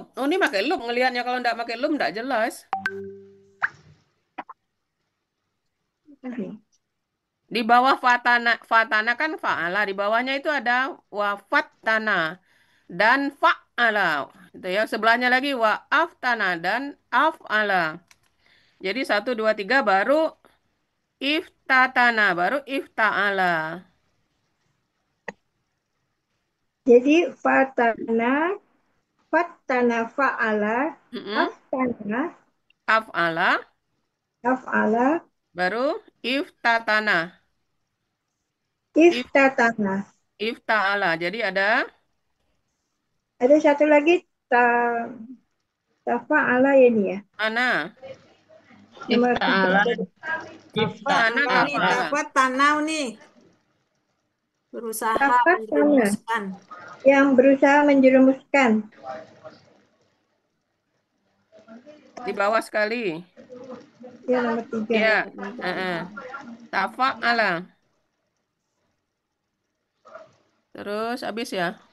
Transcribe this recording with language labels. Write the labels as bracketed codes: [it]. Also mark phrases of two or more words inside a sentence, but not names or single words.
[id] Oh, ini pakai loop ngelihatnya, kalau enggak pakai loop enggak jelas. Di bawah fatana, fatana kan fa'ala. Di bawahnya itu ada wafatana dan fa'ala. Itu ya. Sebelahnya lagi wa aftana dan af'ala. Jadi satu, dua, tiga baru iftatana, baru ifta'ala. Jadi fatana fa'ala, Mm-mm. aftana, Af'ala, af'ala, baru iftatana. If, iftatana. ifta'ala. Jadi ada Ada satu lagi tafa'ala ya ini ya. ana. Nomor Ifta'ala. Aftana Nah, nih, af'ala. dapat tanah nih. Berusaha tafatana menjerumuskan. yang berusaha menjerumuskan. Di bawah sekali. Ya nomor 3. Ya. Tafa'ala. Terus habis ya.